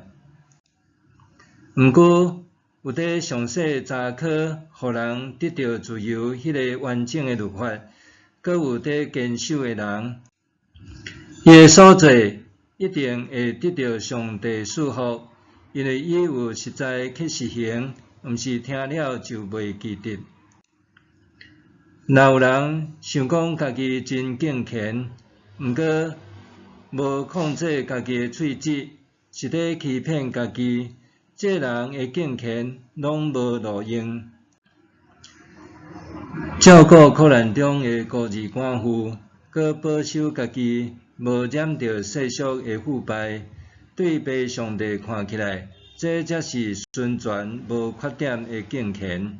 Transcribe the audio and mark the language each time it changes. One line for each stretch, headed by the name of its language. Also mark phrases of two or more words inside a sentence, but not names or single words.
Min Nan Chinese: 毋过，有伫详细查考，互人得到自由迄个完整的律法，阁有伫坚守的人，伊的所做一定会得到上帝赐福，因为伊有实在去实行，毋是听了就袂记得。若有人想讲家己真敬虔，毋过无控制家己的喙舌，是伫欺骗家己，这人的敬虔拢无路用。照顾苦难中的孤儿寡妇，搁保守家己无染着世俗的腐败，对被上帝看起来，这才是纯全无缺点的敬虔。